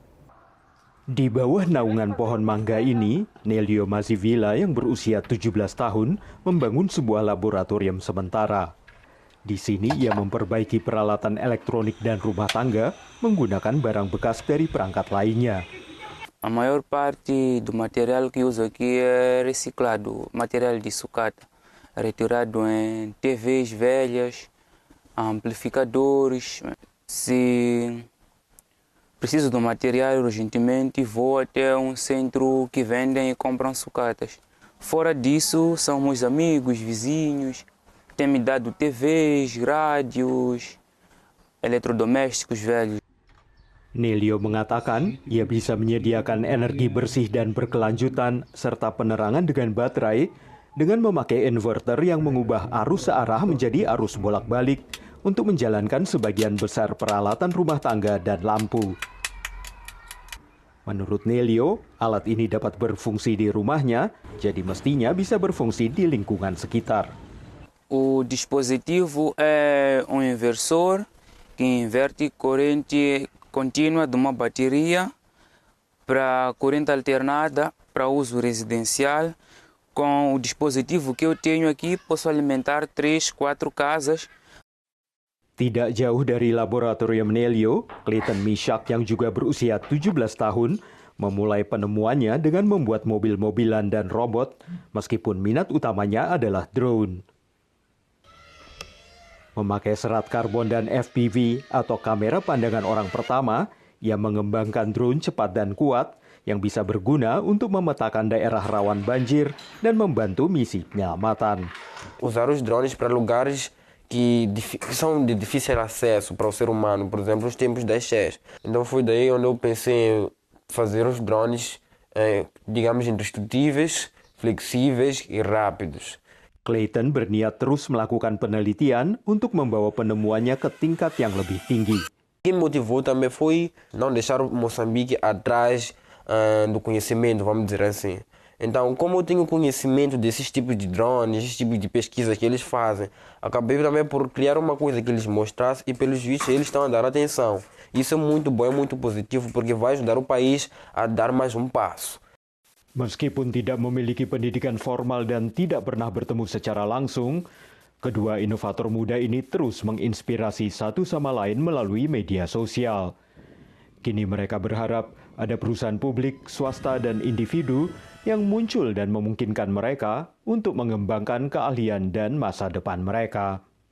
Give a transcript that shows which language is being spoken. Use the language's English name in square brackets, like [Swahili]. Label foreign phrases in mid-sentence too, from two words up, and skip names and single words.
[Indonesian] Di bawah naungan pohon mangga ini, Nelio Mazivila yang berusia 17 tahun membangun sebuah laboratorium sementara. Di sini ia memperbaiki peralatan elektronik dan rumah tangga menggunakan barang bekas dari perangkat lainnya. [Portuguese] A maior parte do material que uso aqui é reciclado, material de sucata, retirado em TVs velhas, amplificadores. Se preciso do material urgentemente, vou até um centro que vendem e compram sucatas. Fora disso, são meus amigos, vizinhos, têm me dado TVs, rádios, eletrodomésticos velhos. [Indonesian] Nelio mengatakan ia bisa menyediakan energi bersih dan berkelanjutan serta penerangan dengan baterai dengan memakai inverter yang mengubah arus searah menjadi arus bolak-balik untuk menjalankan sebagian besar peralatan rumah tangga dan lampu. Menurut Nelio, alat ini dapat berfungsi di rumahnya, jadi mestinya bisa berfungsi di lingkungan sekitar. [Portuguese] O dispositivo é inversor que inverte corrente contínua de uma bateria para corrente alternada para uso residencial. Com o dispositivo que eu tenho aqui, posso alimentar 3, 4 casas. [Indonesian] Tidak jauh dari laboratorium Nelio, Clayton Mishak yang juga berusia 17 tahun memulai penemuannya dengan membuat mobil-mobilan dan robot, meskipun minat utamanya adalah drone. Memakai serat karbon dan FPV atau kamera pandangan orang pertama, ia mengembangkan drone cepat dan kuat yang bisa berguna untuk memetakan daerah rawan banjir dan membantu misi penyelamatan. [Portuguese] Usar os drones para lugares que são de difícil acesso para o ser humano, por exemplo, os tempos das cheias. Então foi daí onde eu pensei em fazer os drones, digamos, indestrutíveis, flexíveis e rápidos. [Indonesian] Clayton berniat terus melakukan penelitian untuk membawa penemuannya ke tingkat yang lebih tinggi. [Portuguese] O que me motivou também foi não deixar Moçambique atrás do conhecimento, vamos dizer assim. Então, como eu tenho conhecimento desses tipos de drones, esses tipos de pesquisas que eles fazem, acabei também por criar uma coisa que eles mostrassem e, pelos vistos, eles estão a dar atenção. Isso é muito bom, é muito positivo, porque vai ajudar o país a dar mais um passo. [Indonesian] Meskipun tidak memiliki pendidikan formal dan tidak pernah bertemu secara langsung, kedua inovator muda ini terus menginspirasi satu sama lain melalui media sosial. Kini mereka berharap ada perusahaan publik, swasta, dan individu yang muncul dan memungkinkan mereka untuk mengembangkan keahlian dan masa depan mereka.